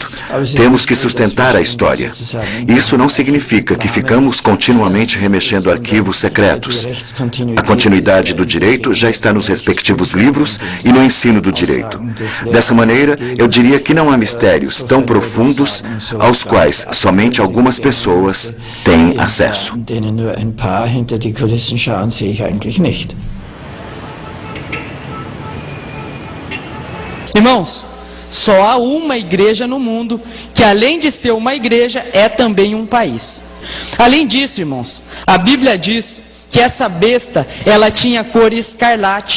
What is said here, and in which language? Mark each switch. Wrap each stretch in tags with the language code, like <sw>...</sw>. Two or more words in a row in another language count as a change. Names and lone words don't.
<pt>Temos que sustentar a história. Isso não significa que ficamos continuamente remexendo arquivos secretos. A continuidade do direito já está nos respectivos livros e no ensino do direito. Dessa maneira, eu diria que não há mistérios tão profundos aos quais somente algumas pessoas têm acesso.</pt> <de>Hinter die Kulissen schauen, sehe ich eigentlich nicht.</de> <pt>Irmãos, só há uma igreja no mundo que, além de ser uma igreja, é também um país. Além disso, irmãos, a Bíblia diz que essa besta, ela tinha cor escarlate.</pt>